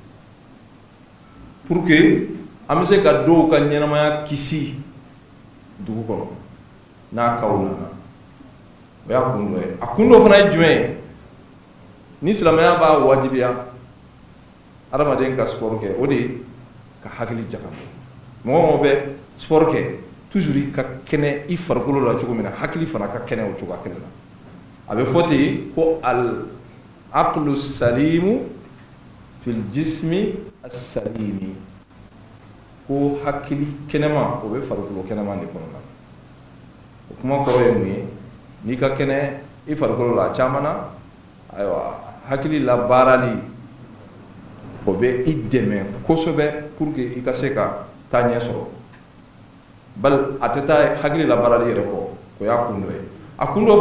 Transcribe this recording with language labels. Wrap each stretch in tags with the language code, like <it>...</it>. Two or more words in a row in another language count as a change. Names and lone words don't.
<fr>pour que</fr> <bm>an bɛ se ka dɔw ka ɲɛnamaya kisi dugu kɔnɔ n'a kaw nana o y'a kun dɔ ye a kun dɔ fana ye jumɛn ye ni silamɛya b'a wajibiya adamaden ka sport kɛ o de ye ka hakili jagabɔ mɔgɔ mɔgɔ bɛ sport kɛ toujours i ka kɛnɛ i farikolo la cogo min na hakili fana ka kɛnɛ o cogo kelen na a bɛ fɔ ten ko</bm> <ar>العقل السليم في الجسم السليم</ar> <bm>ko hakili kɛnɛma o bɛ farikolo kɛnɛma de kɔnɔ o kuma kɔrɔ ye mun ye n'i ka kɛnɛ i farikolo la caman na ayiwa hakili la baarali o bɛ i dɛmɛ kosɛbɛ</bm> <fr>pour que</fr> <bm>i ka se ka taa ɲɛ sɔrɔ bali a tɛ taa hakili la baarali yɛrɛ kɔ o y'a kun dɔ ye a kun dɔ</bm>